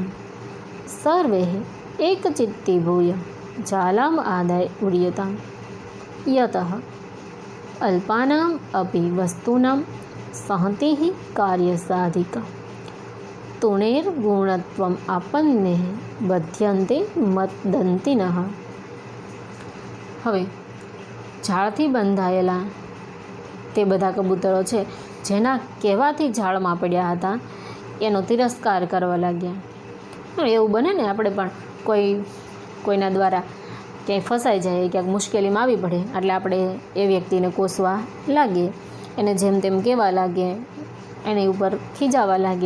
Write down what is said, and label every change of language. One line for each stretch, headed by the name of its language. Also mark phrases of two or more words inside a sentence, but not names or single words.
Sanskrit: सर्वे एकचित्तीभूय जालाम् आदाय उड्यताम्। यतः अल्पानाम् अपि वस्तूनां सहतिः कार्यसाधिका तुणेर्गुणत्वम् आपन्नेः बध्यन्ते मद्दन्तिनः।
Gujarati: હવે ઝાડથી બંધાયેલા તે બધા કબૂતરો છે જેના કહેવાથી ઝાડમાં પડ્યા હતા એનો તિરસ્કાર કરવા લાગ્યા। એવું બને ને, આપણે પણ કોઈના દ્વારા ક્યાંય ફસાઈ જાય, ક્યાંક મુશ્કેલીમાં આવી પડે એટલે આપણે એ વ્યક્તિને કોસવા લાગીએ, એને જેમ તેમ કહેવા લાગીએ, એની ઉપર ખીજાવા લાગીએ।